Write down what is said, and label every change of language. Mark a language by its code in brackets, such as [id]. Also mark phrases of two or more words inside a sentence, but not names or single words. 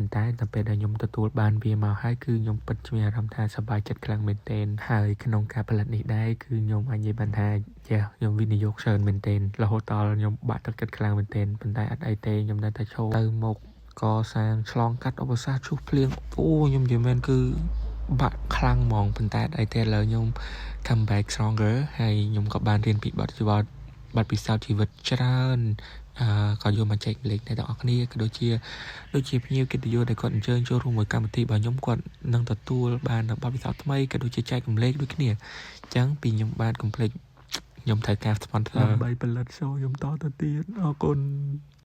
[km] ន្តែដល់ពេលដែលខ្ញុំទទួលបានវាមកហើយគឺខ្ញុំពិតជាមានអារម្មណ៍ថាសប្បាយចិត្តខ្លាំងមែនទែនហើយក្នុងការផលិតនេះដែរគឺខ្ញុំអាចនិយាយបានថាខ្ញុំវិនិយោគ ច្រើនមែនទែនរហូតដល់ខ្ញុំបាក់ទឹកចិត្តខ្លាំងមែនទែនប៉ុន្តែអត់អីទេខ្ញុំនៅតែឈរទៅមុខកសាងឆ្ល ងកាត់ឧបសគ្គឈូសភ្លៀងអូខ្ញុំនិយាយមែនគឺបាក់ខ្លាំងហ្មងប៉ុន្តែអីទេឥឡូវខ្ញុំ [en] come back stronger [km] ហើយខ្ញុំក៏បានរៀនពីបទពិសោធន៍ជីវិតច្រើនក៏យកមកចែកម្លែកអ្នកទាំងអស់គ្នាក៏ដូចជាភ្ញៀវកិត្តិយសដែលគាត់អញ្ជើញចូលរួមមួយកម្មវិធីរបស់ខ្ញុំគាត់នឹងទទួលបានបទពិសោធន៍ថ្មីក៏ដូចជាចែកម្លែកដូចគ្នាអញ្ចឹងពីខ្ញុំបានកុំភ្លេចខ្ញុំត្រូវការ sponsor ដើម្បីផលិត show ខ្ញុំតទៅទៀតអរគុណ